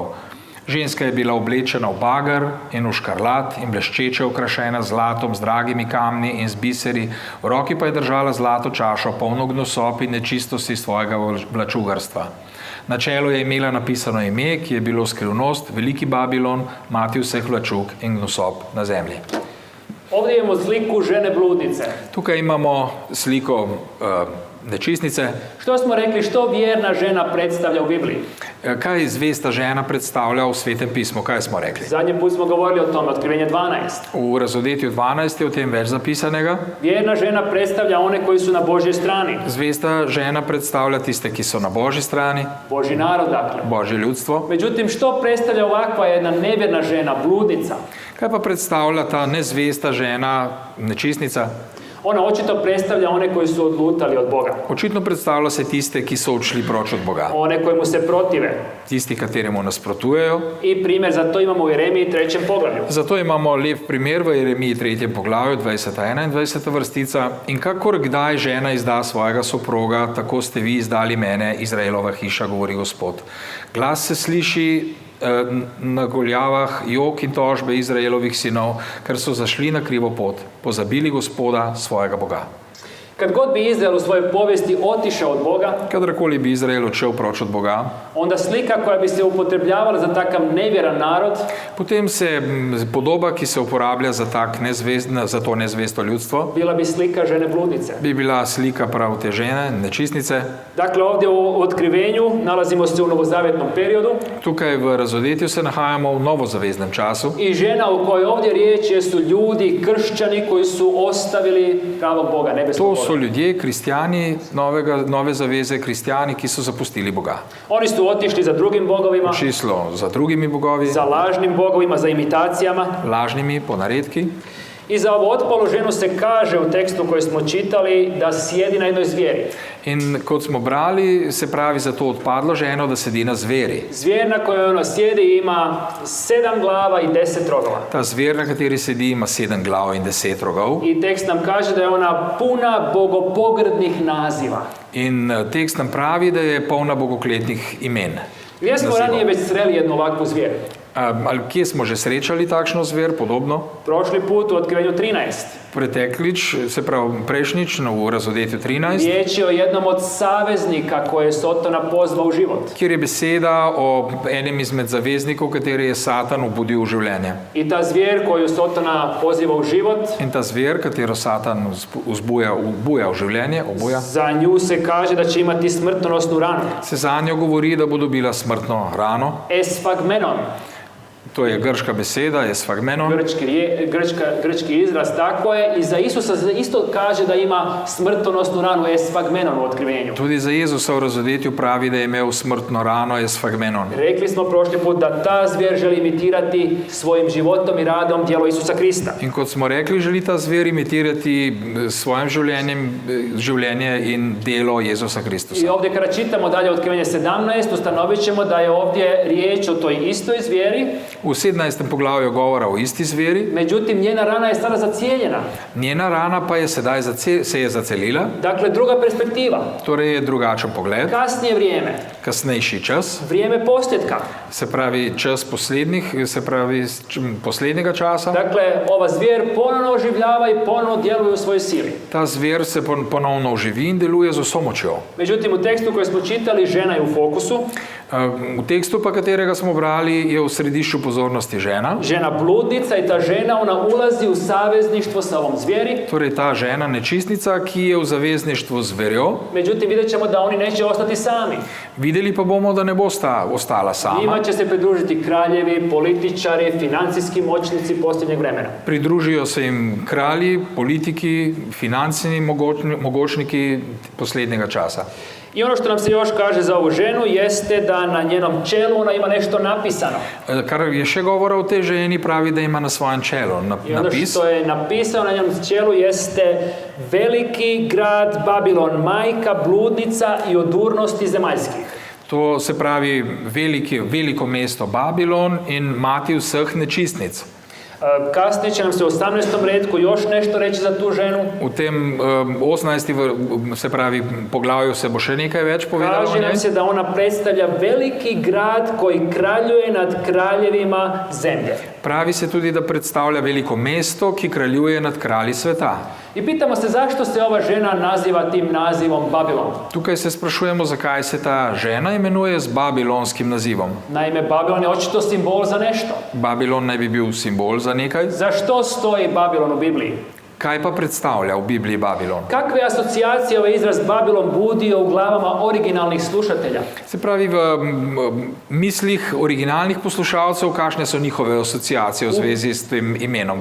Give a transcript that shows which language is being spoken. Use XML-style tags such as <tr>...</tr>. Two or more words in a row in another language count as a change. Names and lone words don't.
<sl>Ženska je bila oblečena v bager in v škarlat in bleščeče okrašena z zlatom, z dragimi kamni in z biseri, v roki pa je držala zlato čašo, polno gnosop in nečistosti svojega vlačugarstva. Na čelu je imela napisano ime, ki je bilo skrivnost, veliki Babilon, mati vseh vlačug in gnosop na zemlji.</sl> <hr>Ovdje imamo sliku žene bludnice.</hr> <sl>Tukaj imamo sliko nečistnice.</sl> <hr>Što smo rekli, što vjerna žena predstavlja u Bibliji?</hr> <sl>Kaj zvesta žena predstavlja v Svetem pismu? Kaj smo rekli?</sl> <hr>Zadnji put smo govorili o tome, otkrivenje 12.</hr> <sl>V razodetju 12 je o tem več zapisanega.</sl> <hr>Vjerna žena predstavlja one koji su na Božjoj strani.</hr> <sl>Zvesta žena predstavlja tiste, ki so na Božji strani,</sl> <hr>Božji narod, dakle.</hr> <sl>Božje ljudstvo.</sl> <hr>Međutim, što predstavlja ovakva jedna nevjerna žena, bludnica?</hr> <sl>Kaj pa predstavlja ta nezvesta žena, nečistnica?</sl> <hr>Ona očito predstavlja one koji su odlutali od Boga.</hr> <sl>Očitno predstavlja se tiste, ki so odšli proč od Boga.</sl> <hr>One koji mu se protive.</hr> <sl>Tisti, kateremu nasprotujejo.</sl> <hr>I primjer za to imamo u Jeremiji 3. poglavlju.</hr> <sl>Zato imamo lep primer v Jeremiji 3. poglavju, 20-21 vrstica. In kakor kdaj žena izda svojega soproga, tako ste vi izdali mene, Izraelova hiša, govori Gospod. Glas se sliši na goljavah jok in tožbe Izraelovih sinov, ker so zašli na krivo pot, pozabili Gospoda, svojega Boga.</sl> <hr>Kad god bi Izrael u svojoj povijesti otišao od Boga,</hr> <sl>Kadarkoli bi Izrael odšel proč od Boga,</sl> <hr>onda slika koja bi se upotrebljavala za takav nevjeran narod</hr> <sl>potem se podoba, ki se uporablja za, za to nezvesto ljudstvo,</sl> <hr>bila bi slika žene bludnice.</hr> <sl>bi bila slika prav te žene, nečistnice.</sl> <hr>Dakle, ovdje u otkrivenju nalazimo se u novozavjetnom periodu</hr> <sl>Tukaj v razodetju se nahajamo v novozaveznem času.</sl> <hr>i žena u kojoj ovdje riječ jesu ljudi, kršćani koji su ostavili pravog Boga, nebeskog</hr> <sl>To</sl> <hr>Boga.</hr> <sl>so ljudje, kristijani, nove zaveze, kristijani, ki so zapustili Boga.</sl> <hr>Oni su otišli za drugim bogovima,</hr> <sl>Šlo za drugimi bogovi,</sl> <hr>za lažnim bogovima, za imitacijama.</hr> <sl>lažnimi, po naredki.</sl> <hr>I za ovu otpalu ženu se kaže u tekstu koji smo čitali da sjedi na jednoj zvijeri.</hr> <sl>In kot smo brali, se pravi za to odpadlo ženo, da sedi na zveri.</sl> <hr>Zvijer na kojoj ona sjedi ima 7 glava i 10 rogova.</hr> <sl>Ta zver, na kateri sedi, ima 7 glav in 10 rogov.</sl> <hr>I tekst nam kaže da je ona puna bogopogrdnih naziva.</hr> <sl>In tekst nam pravi, da je polna bogokletnih imen.</sl> <hr>Gdje smo</hr> <sl>Nazivov.</sl> <hr>ranije već sreli jednu ovakvu zvijer?</hr> <sl>Ali kje smo že srečali takšno zver, podobno?</sl> <hr>Prošli put u Otkrivenju 13.</hr> <sl>Preteklič, se pravi prejšnjič, v Razodetju 13,</sl> <hr>Riječ je o jednom od saveznika koje je Sotona pozvao u život.</hr> <sl>kjer je beseda o enem izmed zaveznikov, kateri je Satan obudil v življenje.</sl> <hr>I ta zvijer koju Sotona poziva u život,</hr> <sl>In ta zver, katero Satan ubuja v življenje, obuja,</sl> <hr>za nju se kaže da će imati smrtonosnu ranu.</hr> <sl>se za njo govori, da bo dobila smrtno rano.</sl> <hr>Esfagmenon,</hr> <sl>To je grška beseda, je sfagmenon.</sl> <hr>grčki izraz, tako je. I za Isusa isto kaže da ima smrtonosnu ranu, esfagmenon u Otkrivenju.</hr> <sl>Tudi za Jezusa v Razodetju pravi, da je imel smrtno rano, je sfagmenon.</sl> <hr>Rekli smo prošli put da ta zvijer želi imitirati svojim životom i radom djelo Isusa Krista.</hr> <sl>In kot smo rekli, želi ta zver imitirati s svojim življenjem, življenje in delo Jezusa Kristusa.</sl> <hr>I ovdje kada čitamo dalje Otkrivenje 17, ustanovit ćemo da je ovdje riječ o toj istoj zvijeri,</hr> <sl>V 17. poglavju govora o isti zveri,</sl> <hr>međutim njena rana je sada zacijeljena.</hr> <sl>njena rana pa je sedaj se je zacelila,</sl> <hr>Dakle, druga perspektiva,</hr> <sl>torej je drugačen pogled,</sl> <hr>kasnije vrijeme,</hr> <sl>kasnejši čas,</sl> <hr>vrijeme posljedka.</hr> <sl>se pravi čas poslednjega časa.</sl> <hr>Dakle, ova zvijer ponovno oživljava i ponovno djeluje u svojoj sili.</hr> <sl>Ta zver se ponovno oživi in deluje z vso močjo.</sl> <hr>Međutim, u tekstu koji smo čitali, žena je u fokusu,</hr> <sl>V tekstu, pa katerega smo brali, je v središču pozornosti žena.</sl> <hr>žena bludnica i ta žena, ona ulazi u savezništvo sa ovom zvijeri.</hr> <sl>Torej ta žena nečistnica, ki je v zavezništvu z zverjo.</sl> <hr>Međutim, vidjet ćemo da oni neće ostati sami.</hr> <sl>Videli pa bomo, da ne bo ostala sama.</sl> <hr>Njima će se pridružiti kraljevi, političari, financijski moćnici posljednjeg vremena.</hr> <sl>Pridružijo se jim kralji, politiki, finančni mogočniki poslednjega časa.</sl> <hr>I ono što nam se još kaže za ovu ženu jeste da na njenom čelu ona ima nešto napisano.</hr> <sl>Kar je še govora o tej ženi, pravi, da ima na svojem čelu</sl> <hr>I ono</hr> <sl>napis.</sl> <hr>što je napisano na njenom čelu jeste veliki grad Babilon, majka bludnica i odurnosti zemaljskih.</hr> <sl>To se pravi veliko mesto Babilon in mati vseh nečistnic.</sl> <hr>Kasnije će nam se u 18. redku još nešto reći za tu ženu.</hr> <sl>V tem 18. se pravi poglavju se bo še nekaj več povedalo o</sl> <hr>Kaže nam</hr> <sl>njej.</sl> <hr>se da ona predstavlja veliki grad koji kraljuje nad kraljevima zemlje.</hr> <sl>Pravi se tudi, da predstavlja veliko mesto, ki kraljuje nad kralji sveta.</sl> <hr>I pitamo se zašto se ova žena naziva tim nazivom Babilon.</hr> <sl>Tukaj se sprašujemo, zakaj se ta žena imenuje z babilonskim nazivom.</sl> <hr>Naime, Babilon je očito simbol za nešto.</hr> <sl>Babilon naj bi bil simbol za nekaj.</sl> <hr>Za što stoji Babilon u Bibliji?</hr> <sl>Kaj pa predstavlja v Bibliji Babilon?</sl> <hr>Kakve asocijacije ovaj izraz Babilon budio u glavama originalnih slušatelja?</hr> <sl>Se pravi, v mislih originalnih poslušalcev, kakšne so njihove asociacije v zvezi s tem imenom</sl>